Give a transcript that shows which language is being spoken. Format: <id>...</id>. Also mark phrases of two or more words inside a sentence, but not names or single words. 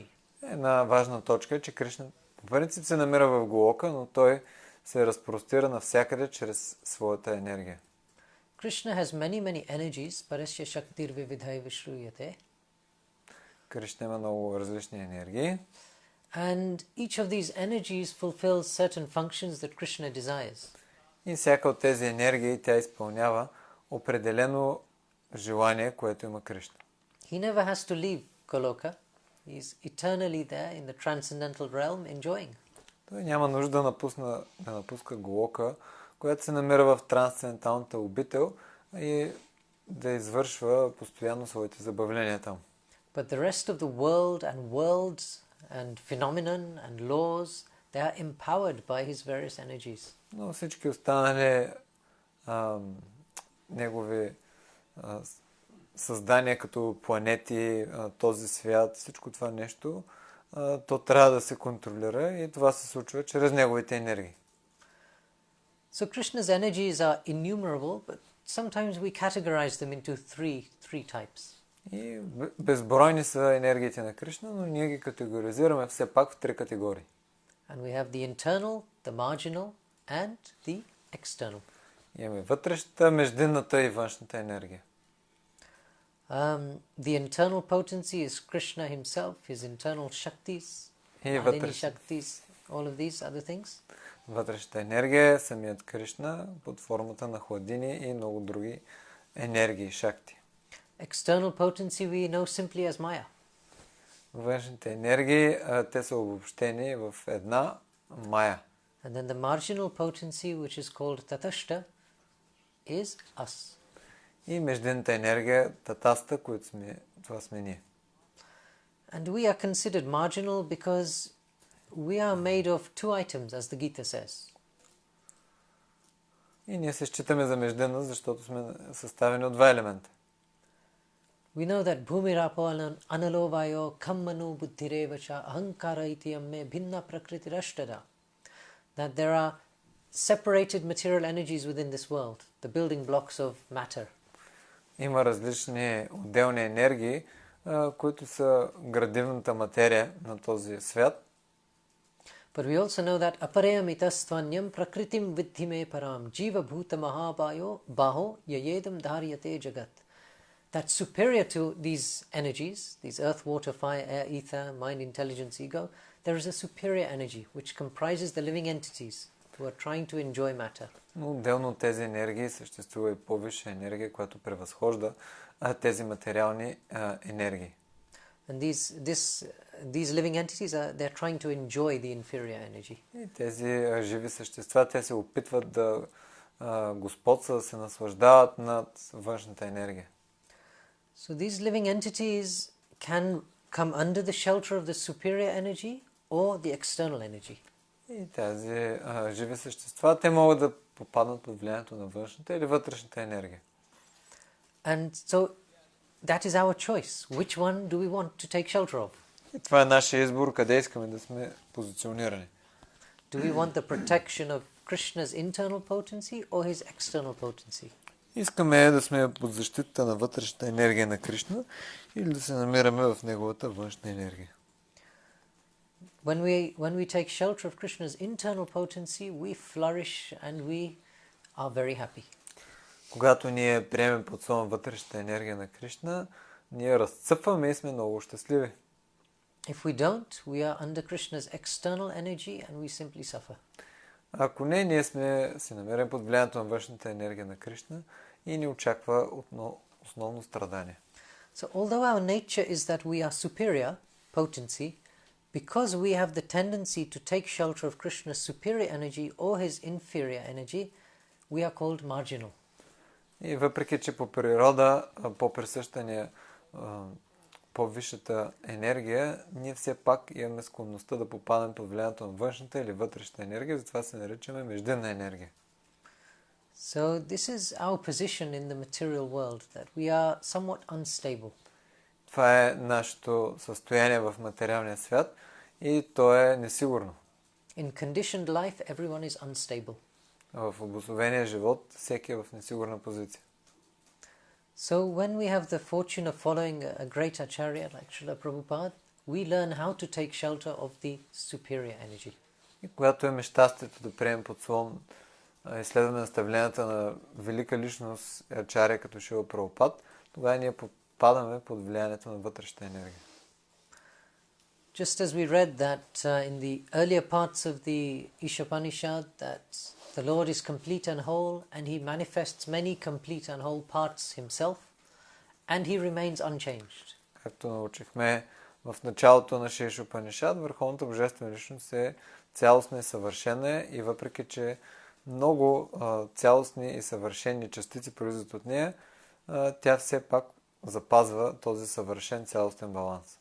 <bg>Една важна точка е, че Кришна по принцип се намира в Голока, но той се разпростира навсякъде чрез своята енергия.</bg> <en>Krishna has many energies,</en> <sa>परस्य शक्तिर् विविधै विश्रूयते.</sa> <bg>Кришна има много различни енергии.</bg> <en>And each of these energies fulfills certain functions that Krishna desires.</en> <bg>И всяка от тези енергии тя изпълнява определено желание, което има Кришна.</bg> <en>He never has to leave Goloka. He's eternally there in the transcendental realm, enjoying.</en> <bg>Той няма нужда да напуска Голока, която се намира в трансценденталната обител и да извършва постоянно своите забавления там.</bg> <en>But the rest of the world and worlds and phenomenon and laws, they are empowered by his various energies.</en> <bg>Но всички останали негови създания като планети, този свят, всичко това нещо, то трябва да се контролира и това се случва чрез неговите енергии.</bg> <en>So Krishna's energies are innumerable, but sometimes we categorize them into three types.</en> <bg>И безбройни са енергиите на Кришна, но ние ги категоризираме все пак в 3 категории.</bg> <en>And we have the internal, the marginal, and the external.</en> <bg>Имаме вътрешната, междинната и външната енергия.</bg> <en>The internal potency is Krishna himself, his internal shaktis, Adini shaktis, all of these other things.</en> <bg>Вътрешната енергия е самият Кришна под формата на хладини и много други енергии, шакти.</bg> <en>External potency we know simply as Maya.</en> <bg>Външните енергии, те са обобщени в една Мая.</bg> <en>And then the marginal potency, which is called Tatashta, is us.</en> <bg>И междинната енергия, Татаста, това сме ние.</bg> <en>And we are considered marginal because we are made of 2 items, as the Gita says.</en> <bg>И ние се считаме за междинна, защото сме съставени от 2 елемента.</bg> <en>We know that</en> <sa>भूमिरापो अनलोवायो कम्मनु बुद्धिरेवच अहङ्कार इति अम्मे भिन्ना प्रकृति रष्टदा.</sa> <en>That there are separated material energies within this world, the building blocks of matter.</en> <bg>Има различни отделни енергии, които са градивната материя на този свят.</bg> <en>But we also know that</en> <sa>अपरायमितस्त्वन्यं प्रकृतिं विधिमे परं जीव भूत बहो ययेदं धार्यते जगत्.</sa> <en>That superior to these energies, these earth, water, fire, air, ether, mind, intelligence, ego, there is a superior energy which comprises the living entities who are trying to enjoy matter.</en> <bg>Но отделно от тези енергии съществува и по-висша енергия, която превъзхожда тези материални енергии.</bg> <en>And these living entities they're trying to enjoy the inferior energy.</en> <bg>И тези живи същества, те се опитват да господстват, да се наслаждават над външната енергия.</bg> <en>So these living entities can come under the shelter of the superior energy or the external energy. И тези живи същества, те могат да попаднат под влиянието на външната или вътрешната енергия. And so that is our choice. Which one do we want to take shelter of?</en> <bg>И това е нашия избор, къде искаме да сме позиционирани.</bg> <en>Do we want the protection of Krishna's internal potency or his external potency?</en> <bg>Искаме да сме под защита на вътрешната енергия на Кришна или да се намираме в неговата външна енергия.</bg> <en>When we take shelter of Krishna's internal potency, we flourish and we are very happy.</en> <bg>Когато ние приемем под своя вътрешната енергия на Кришна, ние разцъфваме и сме много щастливи.</bg> <en>If we don't, we are under Krishna's external energy and we simply suffer.</en> <bg>Ако не, ние се намерим под влиянието на външната енергия на Кришна и ни очаква основно страдание.</bg> <en>So although our nature is that we are superior potency, because we have the tendency to take shelter of Krishna's superior energy or his inferior energy, we are called marginal.</en> <bg>И въпреки, че по природа, по-присъща ни е по-висшата енергия, ние все пак имаме склонността да попадем под влиянието на външната или вътрешната енергия, затова се наричаме междинна енергия.</bg> <en>So this is our position in the material world, that we are somewhat unstable.</en> <bg>Това е нашето състояние в материалния свят и то е несигурно.</bg> <en>In conditioned life, everyone is unstable.</en> <bg>В обусловения живот всеки е в несигурна позиция.</bg> <en>So when we have the fortune of following a great acharya like Srila Prabhupada, we learn how to take shelter of the superior energy.</en> <bg>И когато имаме щастието да приемем под слон изследване наставленията на велика личност ачаря като Шрила Прабхупад, тогава ние попадаме под влиянието на вътрешната енергия.</bg> <en>Just as we read that in the earlier parts of the Ишопанишад, that the Lord is complete and whole, and he manifests many complete and whole parts himself, and he remains unchanged.</en> <bg>Както научихме в началото на Шри Ишопанишад, върховната божествена личност е цялостна и съвършена и въпреки, че много цялостни и съвършени частици произлизат от нея, тя все пак запазва този съвършен цялостен баланс.</bg>